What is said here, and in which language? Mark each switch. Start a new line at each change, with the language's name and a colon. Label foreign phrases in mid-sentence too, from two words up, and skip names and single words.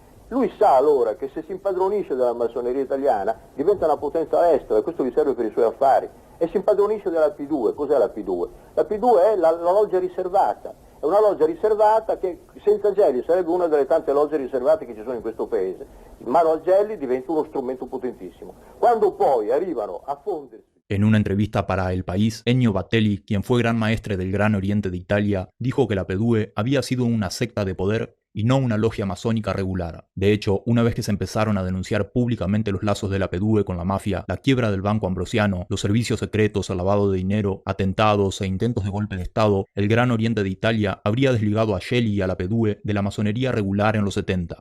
Italian: Lui sa allora che se si impadronisce della massoneria italiana diventa una potenza all'estero e questo gli serve per i suoi affari. E si impadronisce della P2. Cos'è la P2? La P2 è la loggia riservata. È una loggia riservata che senza Gelli sarebbe una delle tante logge riservate che ci sono in questo paese. In mano a Gelli diventa uno strumento potentissimo. Quando poi arrivano a fondersi...
Spanish: En una entrevista para El País, Ennio Battelli, quien fue gran maestre del Gran Oriente de Italia, dijo que la P2 había sido una secta de poder y no una logia masónica regular. De hecho, una vez que se empezaron a denunciar públicamente los lazos de la P2 con la mafia, la quiebra del Banco Ambrosiano, los servicios secretos, el lavado de dinero, atentados e intentos de golpe de Estado, el Gran Oriente de Italia habría desligado a Gelli y a la P2 de la masonería regular en los 70.